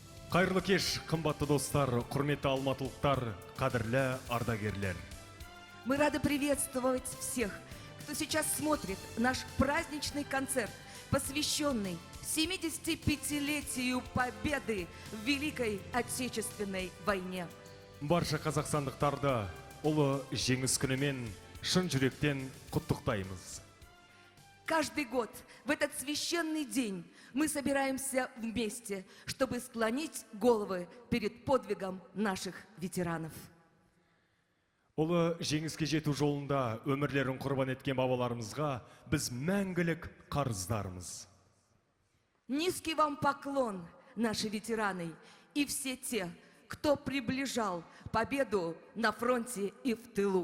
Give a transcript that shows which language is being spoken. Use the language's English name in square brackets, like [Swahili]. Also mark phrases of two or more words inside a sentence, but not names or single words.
[Kazakh] Қайырлы кеш, қымбатты достар, құрметті алматылықтар, қадірлі ардагерлер. [Russian] Мы рады приветствовать всех, кто сейчас смотрит наш праздничный концерт, посвященный 75-летию победы в Великой Отечественной войне. [Kazakh] Барша қазақстандықтарды ұлы жеңіс күнімен шын жүректен құттықтаймыз. [Russian] Каждый год в этот священный день мы собираемся вместе, чтобы склонить головы перед подвигом наших ветеранов. [Kazakh] Ұлы жеңіске жету жолында өмірлерін құрбан еткен бабаларымызға біз мәңгілік қарыздармыз. [Russian] Низкий вам поклон, наши ветераны, и все те, кто приближал победу на фронте и в тылу.